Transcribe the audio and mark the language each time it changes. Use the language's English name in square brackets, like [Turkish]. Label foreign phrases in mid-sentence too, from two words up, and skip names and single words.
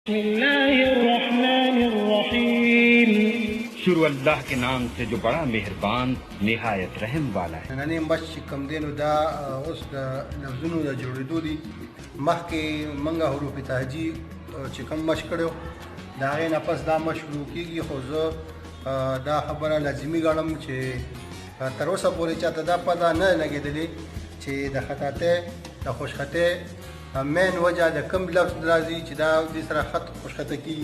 [Arabic] بسم الله الرحمن الرحیم. [Urdu] شروع اللہ کے نام سے جو بڑا مہربان نہایت رحم والا ہے. [Pashto] نننې مچ چې کوم دی نو دا اوس د لفظونو د جوړېدو دي. مخکې موږ حروف تهجي چې کوم مشق کړی د هغې نه پس دا مشق شروع کېږي، خو زه دا خبره لازمي ګڼم چې تر اوسه پورې چاته دا پته نه لګېدلې چې د خطاطۍ د خوشخطۍ مین وجه د کوم لفظ راځي چې دا دې سره خط خوشخطه کېږي.